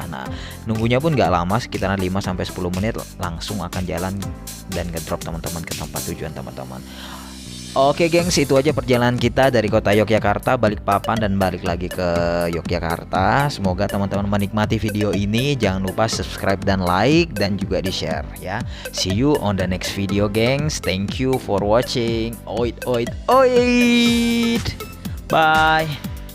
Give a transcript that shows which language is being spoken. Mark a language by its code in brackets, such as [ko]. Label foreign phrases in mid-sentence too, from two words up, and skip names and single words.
[id] Nah, nunggunya pun gak lama, sekitaran 5-10 menit langsung akan jalan dan ngedrop teman-teman ke tempat tujuan teman-teman. Oke gengs, itu aja perjalanan kita dari kota Yogyakarta, Balikpapan, dan balik lagi ke Yogyakarta. Semoga teman-teman menikmati video ini. Jangan lupa subscribe dan like, dan juga di share ya. [en] See you on the next video gengs. Thank you for watching. Oit oit oit. Bye.